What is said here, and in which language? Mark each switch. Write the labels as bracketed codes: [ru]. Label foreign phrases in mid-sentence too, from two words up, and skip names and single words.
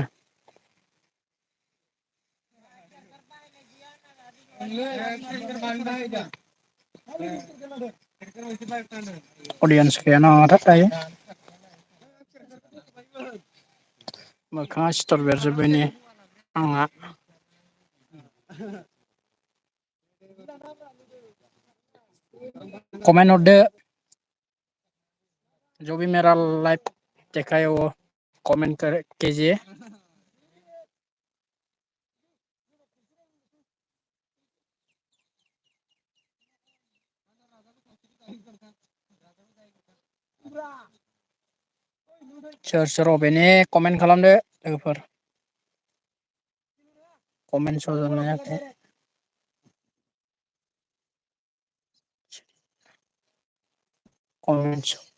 [brx] अडियन्स गैया नामाथाय दायो मोखाङा सिथर बेरजोब्बाय ने आंना कमेन्ट हरदो [hi] जो भी मेरा लाइव देखा है वो कमेंट कर कीजिए [brx] सोर सोर अबेनि कमेन्ट खालामदो लोगोफोर कमेन्ट स' जानो हायाखै कमेन्ट